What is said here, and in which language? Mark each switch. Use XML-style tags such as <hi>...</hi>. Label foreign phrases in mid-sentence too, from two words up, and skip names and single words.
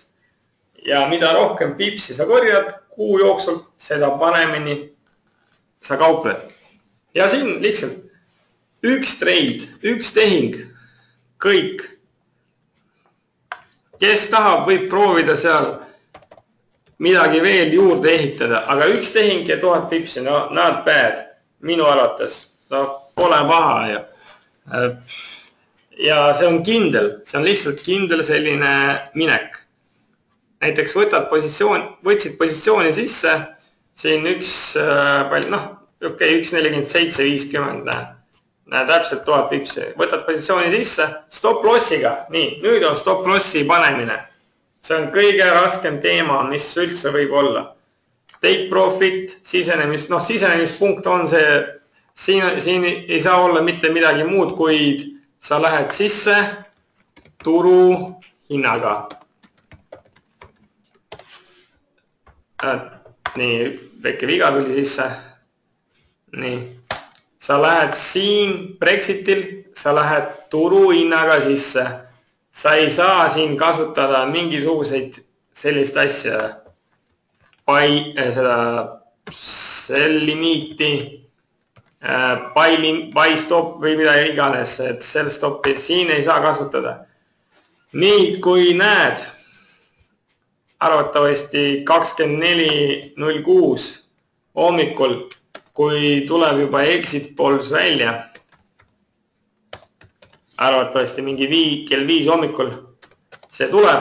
<et>Ja mida rohkem pipsi sa korjad kuu jooksul, seda paremini sa kaupled. Ja siin lihtsalt üks trade, üks tehing, kõik. Kes tahab, võib proovida seal midagi veel juurde ehitada, aga üks tehing ja 1000 pipsi,</et> <en>no not bad,</en> <et>minu arvates, no pole paha. Ja see on kindel, see on lihtsalt kindel selline minek. Näiteks võtsid positsiooni sisse, siin 1.47.50, täpselt 1000 pipsi. Võtad positsiooni sisse, stop-lossiga, nii, nüüd on stop-lossi panemine. See on kõige raskem teema, mis üldse võib olla.</et> <en>Take profit,</en> <et>sisenemispunkt on see, siin ei saa olla mitte midagi muud, kuid sa lähed sisse turu hinnaga. Nii, väike viga tuli sisse. Nii, sa lähed siin Brexitil, sa lähed turu hinnaga sisse. Sa ei saa siin kasutada mingisuguseid sellist asja, seda sell limiiti,</et> <en>buy stop</en> <et>või mida iganes, et</et> <en>sell stopi</en> <et>siin ei saa kasutada. Nii, kui näed, arvatavasti 24.06 hommikul, kui tuleb juba</et> <en>exit polls</en> <et>välja, arvatavasti mingi kell 5 hommikul, see tuleb.</et>